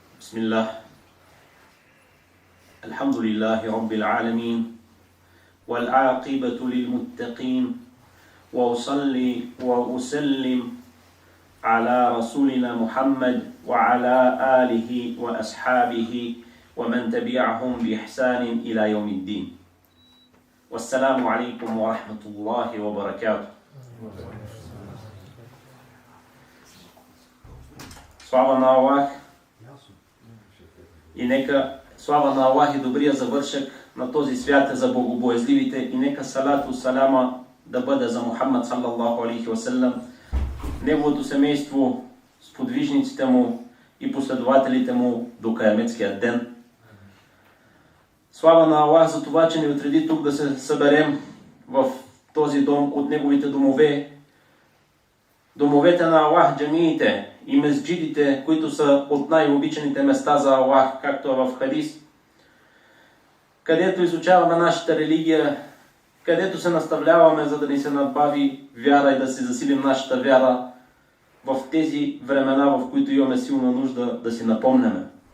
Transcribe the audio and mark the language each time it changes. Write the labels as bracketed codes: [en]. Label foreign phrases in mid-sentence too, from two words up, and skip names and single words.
[ar] بسم الله الحمد لله رب العالمين والعاقبة للمتقين وأصلي وأسلم على رسولنا محمد وعلى آله وأصحابه ومن تبعهم بإحسان إلى يوم الدين والسلام عليكم ورحمة الله وبركاته. [bg] Слава на Аллах и нека слава на Аллах и добрия завършък на този свят е за богобоязливите и нека [ar] الصلاة السلام [bg] да бъде за Мухаммад [ar] صلى الله عليه وسلم, [bg] неговото семейство, сподвижниците му и последователите му до каяметския ден. Слава на Аллах за това, че ни отреди тук да се съберем в този дом от неговите домове, домовете на Аллах, джамиите и месджидите, които са от най-обичаните места за Аллах, както е в хадис, където изучаваме нашата религия, където се наставляваме, за да ни се надбави вяра и да си засилим нашата вяра в тези времена, в които имаме силна нужда да си напомняме.